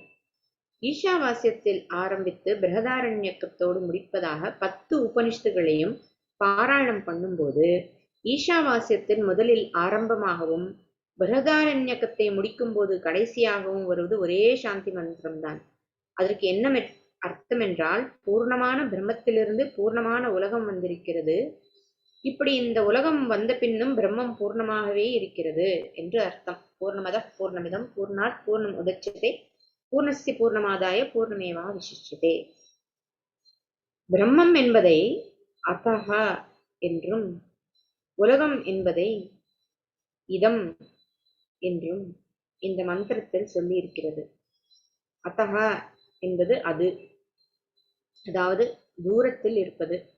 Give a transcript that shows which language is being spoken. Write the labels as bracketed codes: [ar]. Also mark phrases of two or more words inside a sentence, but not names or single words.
[ta] ஈஷாவாசியத்தில் ஆரம்பித்து பிருஹதாரண்யக்கத்தோடு முடிப்பதாக 10 உபனிஷத்துகளையும் பாராயணம் பண்ணும்போது ஈஷாவாசியத்தின் முதலில் ஆரம்பமாகவும் பிருஹதாரண்யக்கத்தை முடிக்கும் போது கடைசியாகவும் வருவது ஒரே சாந்தி மந்திரம்தான். அதற்கு என்ன அர்த்தம் என்றால், பூர்ணமான பிரம்மத்திலிருந்து பூர்ணமான உலகம் வந்திருக்கிறது, இப்படி இந்த உலகம் வந்த பின்னும் பிரம்மம் பூர்ணமாகவே இருக்கிறது என்று அர்த்தம். [sa] पूर्णमदः पूर्णमिदं पूर्णात् पूर्णम् उदच्यते पूर्णस्य पूर्णमादाय पूर्णमेवा वशिष्यते. [ta] பிரம்மம் என்பதை அத்தஹா என்றும் உலகம் என்பதை இதம் என்றும் இந்த மந்திரத்தில் சொல்லி இருக்கிறது. அத்தஹா என்பது அது, அதாவது தூரத்தில் இருப்பது.